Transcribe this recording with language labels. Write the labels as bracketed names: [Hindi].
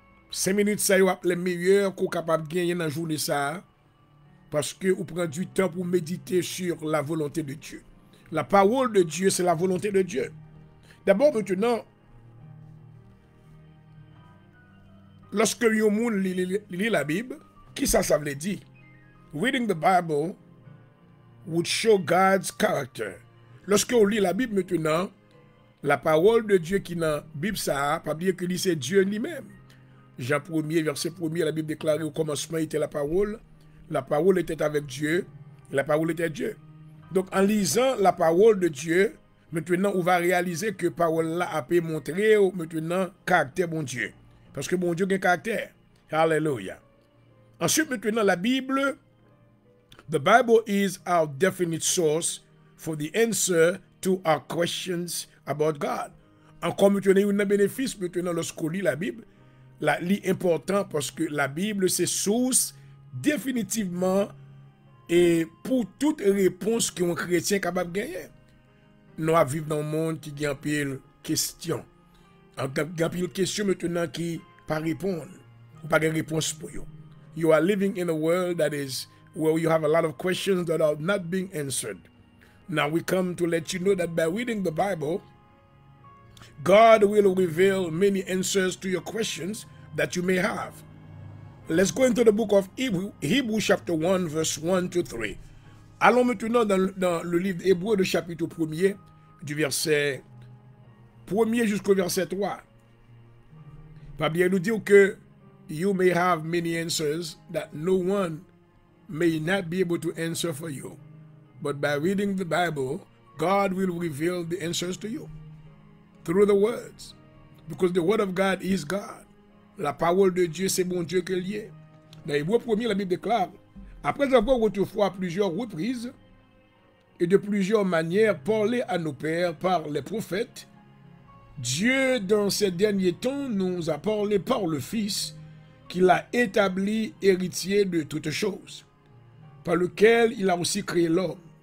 [French] 5 minutes, ça y est les meilleurs qu'on est capable de gagner dans la journée. Ça, parce que vous prenez du temps pour méditer sur la volonté de Dieu. La parole de Dieu, c'est la volonté de Dieu. D'abord, maintenant, lorsque un monde lit la Bible, qui ça veut dire? [English] Reading the Bible would show God's character. [French] Lorsque on lit la Bible maintenant, la parole de Dieu qui est dans la Bible, ça, pas bien que c'est Dieu lui-même. Jean 1er, verset 1er, la Bible déclare au commencement était la parole était avec Dieu, et la parole était Dieu. Donc en lisant la parole de Dieu, maintenant on va réaliser que la parole là a pu montrer maintenant caractère bon Dieu. Parce que bon Dieu a un caractère. Alléluia. Ensuite maintenant la Bible, [English] the Bible is our definite source for the answer to our questions about God. [French] Encore maintenant, il y a un bénéfice maintenant lorsqu'on lit la Bible. La lit important parce que la Bible c'est source définitivement et pour toute réponse qu'un chrétien est capable de gagner. Nous vivons dans un monde qui a pile questions. Il y a pile questions maintenant qui pas répondre ou pas de réponse pour vous. [English] You are living in a world that is where you have a lot of questions that are not being answered. Now we come to let you know that by reading the Bible, God will reveal many answers to your questions that you may have. Let's go into the book of Hebrews chapter 1, verse 1 to 3. [French] Allons maintenant dans le livre Hébreux de chapitre 1er, du verset 1er jusqu'au verset 3. Pas bien nous dire que [English] you may have many answers that no one may not be able to answer for you. But by reading the Bible, God will reveal the answers to you through the words. Because the word of God is God. [French] La parole de Dieu, c'est bon Dieu qu'elle y est. Dans Hébreux 1er, la Bible déclare, après avoir autrefois à plusieurs reprises et de plusieurs manières parlé à nos pères par les prophètes, Dieu, dans ces derniers temps, nous a parlé par le Fils, qu'il a établi héritier de toutes choses, par lequel il a aussi créé l'homme,